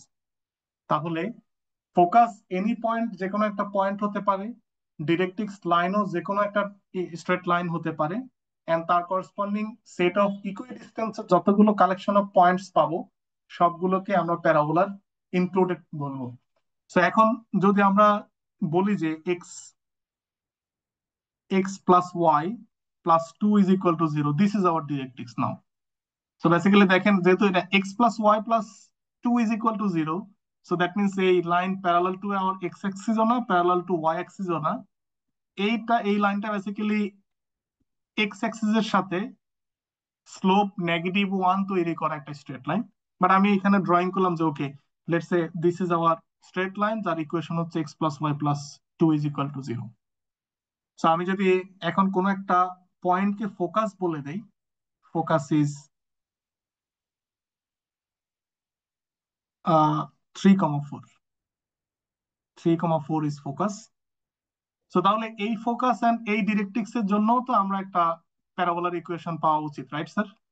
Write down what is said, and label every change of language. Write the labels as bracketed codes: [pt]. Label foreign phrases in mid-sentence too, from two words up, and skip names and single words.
[bn] তাহলে [en] focus any point [bn] যে কোনো একটা পয়েন্ট হতে পারে, ডিরেক্ট্রিক্স লাইনও যে কোনো একটা [en] straight line [bn] হতে পারে, এন্ড তার [en] corresponding set of [bn] ইকুইডিস্টেন্সের যতগুলো [en] collection of points [bn] পাবো সবগুলোকে আমরা প্যারাবোলার ইনক্লুডেড বলবো। [en] সো [bn] এখন যদি আমরা বলি যে [en] x plus y plus 2 is equal to 0, this is our directrix now. So basically [bn] দেখেন যেহেতু এটা [en] x plus y plus 2 is equal to 0, so that means [bn] এই লাইন [en] parallel to our x axis [bn] ও না [en] parallel to y axis [bn] ও না, এই লাইনটা [en] বেসিক্যালি x axis [bn] এর সাথে [en] স্লোপ -1 [bn] তৈরি করা একটা [en] straight line. বাট [bn] আমি এখানে ড্রয়িং করলাম যে [en] okay, let's say this is our straight line [bn] যার ইকুয়েশন হচ্ছে [en] x plus y plus 2 is equal to 0। [bn] সো আমি যদি এখন কোন একটা পয়েন্টকে ফোকাস বলে দেই, [en] focus is 3,4 is focus. [bn] সো তাহলে এই ফোকাস এন্ড এই ডিরেক্ট্রিক্স এর জন্য তো আমরা একটা প্যারাবোলার ইকুয়েশন পাওয়া উচিত, [en] right sir?